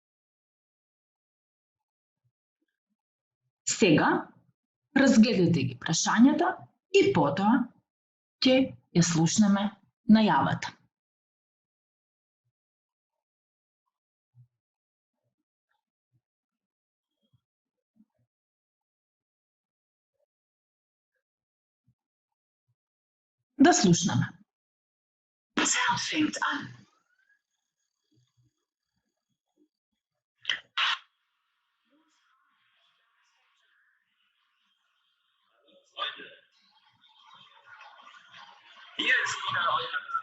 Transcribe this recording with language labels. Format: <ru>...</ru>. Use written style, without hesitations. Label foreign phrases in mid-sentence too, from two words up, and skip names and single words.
<mk>Сега разгледате ги прашањата и потоа ќе ја слушнеме најавата. Да слушнеме.</mk> <de>Konzert fängt an. Freunde, hier ist wieder euer...</de>